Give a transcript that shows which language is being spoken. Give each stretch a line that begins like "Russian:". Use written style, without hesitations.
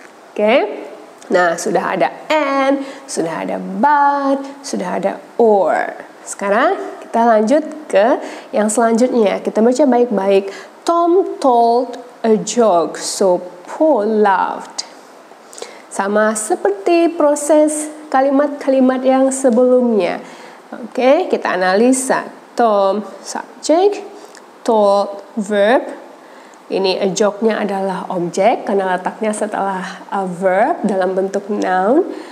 Indonesian: Oke, nah sudah ada and, sudah ada but, sudah ada or. Sekarang kita lanjut ke yang selanjutnya. Kita baca baik-baik.
English: Tom told a joke, so Paul laughed.
Indonesian: Sama seperti proses kalimat-kalimat yang sebelumnya. Oke, kita analisa. Tom subject, told verb. Ini a joke-nya adalah objek karena letaknya setelah a verb dalam bentuk noun.